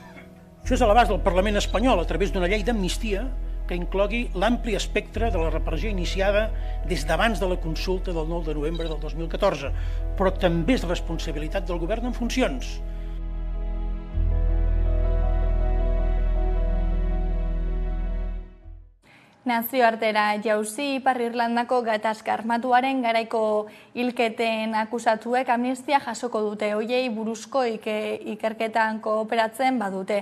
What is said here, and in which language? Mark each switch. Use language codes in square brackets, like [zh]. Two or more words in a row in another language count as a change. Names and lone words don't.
[ca] Això és a l'abast del Parlament espanyol a través d'una llei d'amnistia que inclogui l'ampli espectre de la repressió iniciada des d'abans de la consulta del 9 de novembre del 2014, però també és responsabilitat del govern en funcions. [eu] Nazioartera jauzi Ipar Irlandako gatazka armatuaren garaiko hilketen akusatuek amnistia jasoko dute, hoiei buruzko ikerketan kooperatzen badute.